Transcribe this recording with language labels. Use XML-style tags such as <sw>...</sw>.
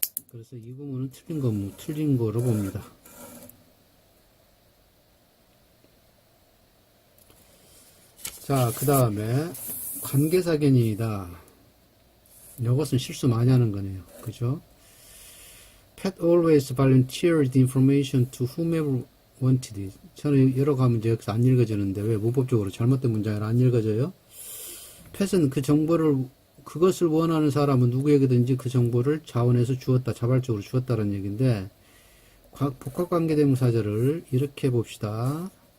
<ko>그래서 이 부분은 틀린 거로 봅니다. 자, 그 다음에 관계사 견인이다. 이것은 실수 많이 하는 거네요. 그죠?</ko> <en>Pat always volunteered information to whomever wanted it.</en> <ko>저는 여러 가면 이제 여기서 안 읽어지는데 왜 문법적으로 잘못된 문장이라 안 읽어져요? Pat은 그것을 원하는 사람은 누구에게든지 그 정보를 자원해서 주었다, 자발적으로 주었다는 얘기인데, 복합관계대명사절을 이렇게 봅시다.</ko>